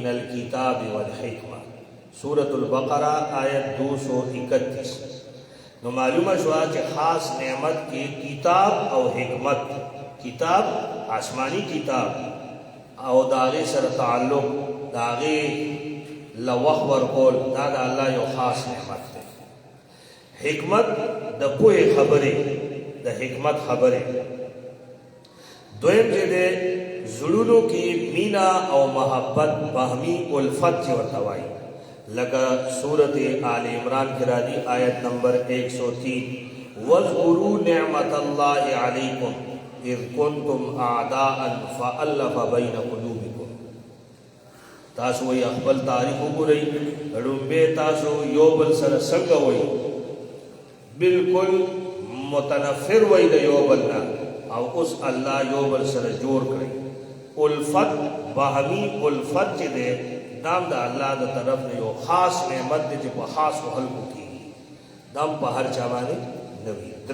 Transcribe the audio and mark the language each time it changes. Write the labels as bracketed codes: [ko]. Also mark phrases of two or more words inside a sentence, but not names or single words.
[ar] الکتاب والحکمه [ps] سورة البقره آیت 231 نو معلومه شوه چې خاص نعمت کې کتاب او حکمت کتاب آسمانی کتاب او د هغې سره تعلق د هغې لوح ورکول دا د الله یو خاص نعمت دی حکمت د پوهې خبرې د حکمت خبرې دویم چې دی زړونو کې مینا او محبت باهمي الفت چې ورته وایي لکه سورت آل عمران کی راضی آیت نمبر 103 [ar] وَاذْكُرُوا نِعْمَةَ اللَّهِ عَلَيْكُمْ اِذْ كُنْتُمْ أَعْدَاءً فَأَلَّفَ بَيْنَ قُلُوبِكُمْ [ps] تاسو وی خپل تاریخ وګورئ ړومبه تاسو یو بل سره څنګه وای بالکل متنفر وای د یو بل نه او اوس الله یو بل سره جوړ کړی الفت باهمي الفت چې ده دام د الله د طرف نه یو خاص نعمت دی چې په خاص خلکو کې دام په هر چا باندې نه وي